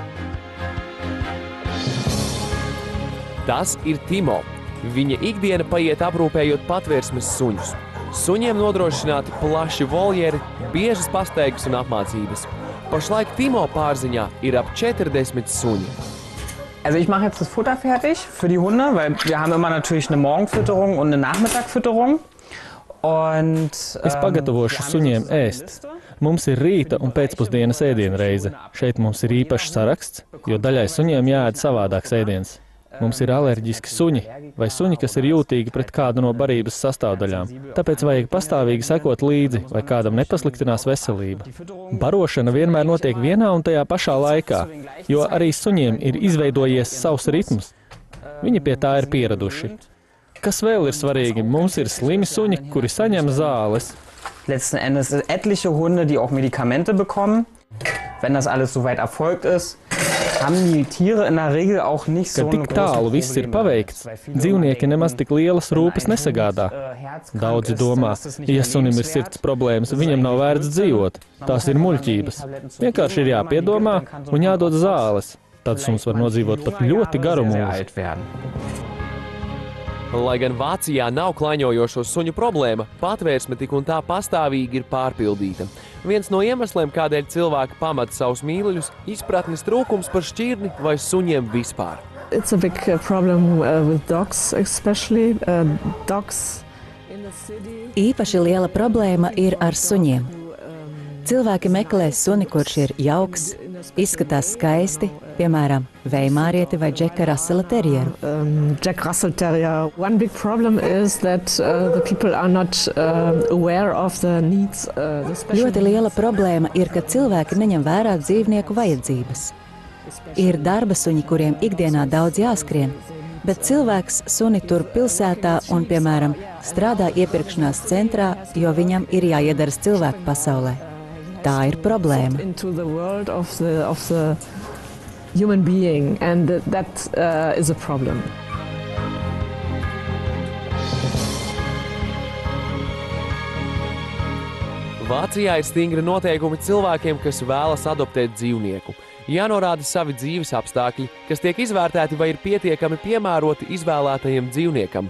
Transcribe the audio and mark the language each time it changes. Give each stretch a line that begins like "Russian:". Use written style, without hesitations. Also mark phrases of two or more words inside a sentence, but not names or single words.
Latvian: Tas ir Timo. Viņa ikdiena paiet aprūpējot patvērsmes suņus. Suņiem nodrošināti plaši voljeri, biežas pastaigas un apmācības. Pašlaik Timo pārziņā ir ap 40 suņi.
German: Also ich mache jetzt das Futter fertig für die Hunde, weil wir haben immer natürlich eine Morgenfütterung und eine Nachmittagfütterung.
Latvian: Es pagatavošu suņiem ēst. Mums ir rīta un pēcpusdienas ēdienreize. Šeit mums ir īpašs saraksts, jo daļai suņiem jāēd savādāks ēdiens. Mums ir alerģiski suņi vai suņi, kas ir jūtīgi pret kādu no barības sastāvdaļām. Tāpēc vajag pastāvīgi sekot līdzi, vai kādam nepasliktinās veselība. Barošana vienmēr notiek vienā un tajā pašā laikā, jo arī suņiem ir izveidojies savs ritms. Viņi pie tā ir pieraduši. Kas vēl ir svarīgi? Mums ir slimi suņi, kuri saņem zāles.
German: Letzten Endes etliche Hunde, die auch Medikamente bekommen. Wenn das alles soweit erfolgt ist, haben die Tiere in der Regel auch nicht so
Latvian: Kad tik tālu viss ir paveikts, dzīvnieki nemaz tik lielas rūpes nesagādā. Daudzi domā, ja sunim ir sirds problēmas, viņam nav vērts dzīvot. Tās ir muļķības. Vienkārši ir jāpiedomā un jādod zāles. Tad suns var nodzīvot pat ļoti garu mūžu. Lai gan Vācijā nav klaņojošo suņu problēma, patvērsme tik un tā pastāvīgi ir pārpildīta. Viens no iemesliem, kādēļ cilvēki pamata savus mīļuļus, izpratnes trūkums par šķirni vai suņiem vispār.
English: It's a big problem with dogs, especially dogs in the city.
Latvian: Īpaši liela problēma ir ar suņiem. Cilvēki meklē suni, kurš ir jauks, izskatās skaisti, piemēram, Veimārieti vai Džeka Rasela terjeru. Jack Russell Terrier.
English: One big problem is that the people are not aware of the needs.
Latvian: Ļoti liela problēma ir, ka cilvēki neņem vērā dzīvnieku vajadzības. Ir darba suņi, kuriem ikdienā daudz jāskrien, bet cilvēks suni tur pilsētā un, piemēram, strādā iepirkšanās centrā, jo viņam ir jāiedaras cilvēku pasaulē. Tā ir problēma.
English: Into the world of the human being, and that is a problem.
Latvian: Vācijā ir stingri noteikumi cilvēkiem, kas vēlas adoptēt dzīvnieku. Jānorāda savi dzīves apstākļi, kas tiek izvērtēti vai ir pietiekami piemēroti izvēlētajam dzīvniekam.